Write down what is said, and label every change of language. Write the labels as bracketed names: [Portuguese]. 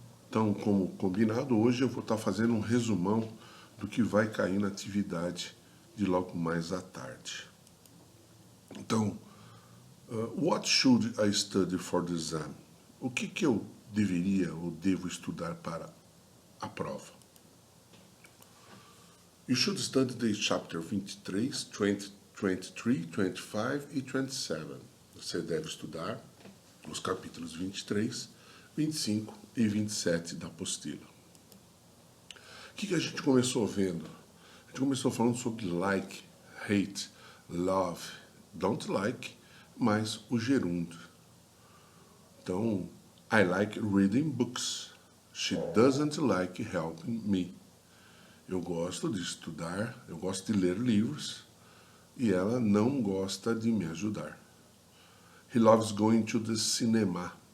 [Portuguese] Então, como combinado, hoje eu vou estar fazendo um resumão do que vai cair na atividade de logo mais à tarde. [English] Então, what should I study for the exam? [Portuguese] O que eu deveria ou devo estudar para a prova? [English] You should study the chapter 23, 20, 23, 25 e 27. [Portuguese] Você deve estudar os capítulos 23, 25 e 27 da apostila. O que a gente começou vendo? A gente começou falando sobre like, hate, love, don't like, mais o gerúndio. [English] Então, I like reading books. She doesn't like helping me. [Portuguese] Eu gosto de estudar, eu gosto de ler livros e ela não gosta de me ajudar. [English] He loves going to the cinema.